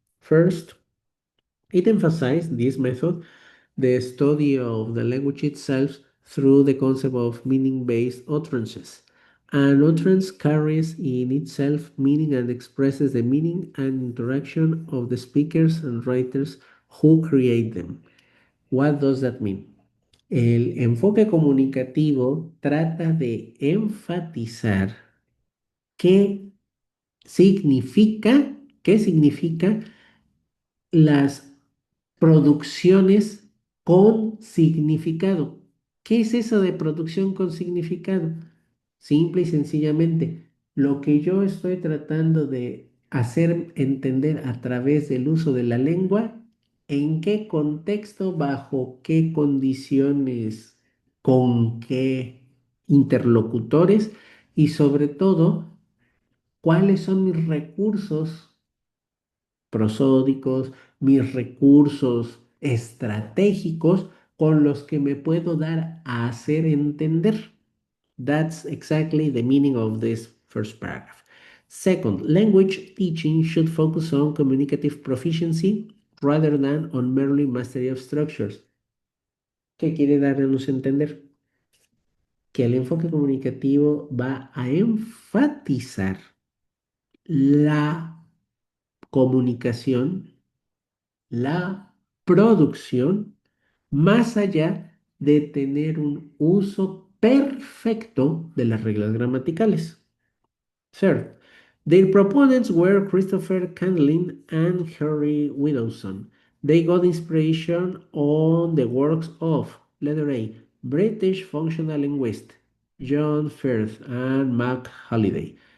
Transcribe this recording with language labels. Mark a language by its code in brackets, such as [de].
[en] First, it emphasized this method the study of the language itself through the concept of meaning based utterances. An utterance carries in itself meaning and expresses the meaning and interaction of the speakers and writers who create them. What does that mean? [es] El enfoque comunicativo trata de enfatizar qué significa, qué significa las producciones con significado. ¿Qué es eso de producción con significado? Simple y sencillamente, lo que yo estoy tratando de hacer entender a través del uso de la lengua, en qué contexto, bajo qué condiciones, con qué interlocutores y sobre todo, cuáles son mis recursos prosódicos, mis recursos estratégicos con los que me puedo dar a hacer entender. [en] That's exactly the meaning of this first paragraph. Second, language teaching should focus on communicative proficiency rather than on merely mastery of structures. [es] ¿Qué quiere darnos a entender? Que el enfoque comunicativo va a enfatizar la comunicación, la producción, más allá de tener un uso perfecto de las reglas gramaticales. [en] Third, their proponents were Christopher Candlin and Harry Widowson. They got inspiration on the works of, letter A, British functional linguist John Firth and Mac Halliday.